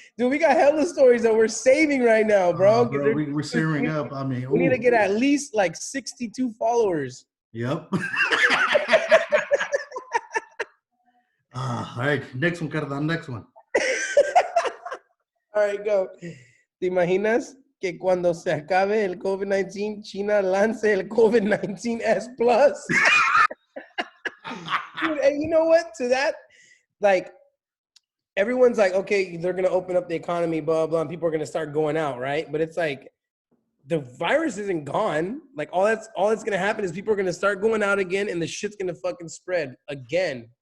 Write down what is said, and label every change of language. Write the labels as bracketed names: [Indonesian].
[English] Dude, we got hella stories that we're saving right now, bro. Bro, we're searing up. I mean, we need to get at least like 62 followers. Yep. All right, next one, Carda, next one. All right, go. [Spanish] ¿Te imaginas que cuando se acabe el COVID-19, China lance el COVID-19 S Plus? [English] Dude, and you know what? To that, like, everyone's like, okay, they're gonna open up the economy, blah blah, and people are gonna start going out, right? But it's like the virus isn't gone. Like all that's gonna happen is people are gonna start going out again, and the shit's gonna fucking spread again.